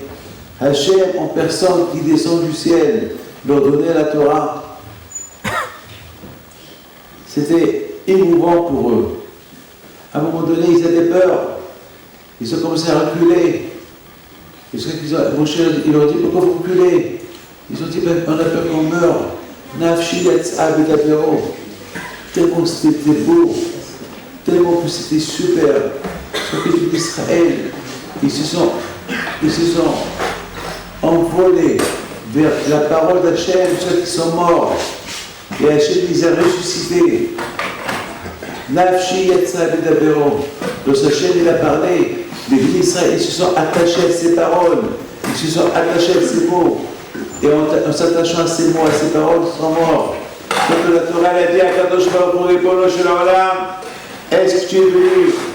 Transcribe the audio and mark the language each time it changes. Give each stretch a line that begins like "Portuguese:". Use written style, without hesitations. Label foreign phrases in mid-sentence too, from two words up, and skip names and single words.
French: Hachem en personne qui descend du ciel, leur donnait la Torah. C'était émouvant pour eux. À un moment donné, ils avaient peur. Ils ont commencé à reculer. Moshe, il leur dit, pourquoi vous reculez? Ils ont dit, on a peur qu'on meure.
Hebrew: נפשי יצאה בדברו.
French: Tellement c'était beau, tellement que c'était super. Sur le peuple d'Israël, ils se sont envolés vers la parole d'Hachem, ceux qui sont morts. Et Hachem les a ressuscités.
Hebrew: נפשי יצאה בדברו.
French: Lorsque Hachem il a parlé, les fils d'Israël ils se sont attachés à ses paroles, ils se sont attachés à ses mots. Et en s'attachant à ces mots, à ces paroles, ils sont morts. Donc la Torah a dit à Kadosh Baruch Hu, Ribono shel Olam, est-ce que tu es venu?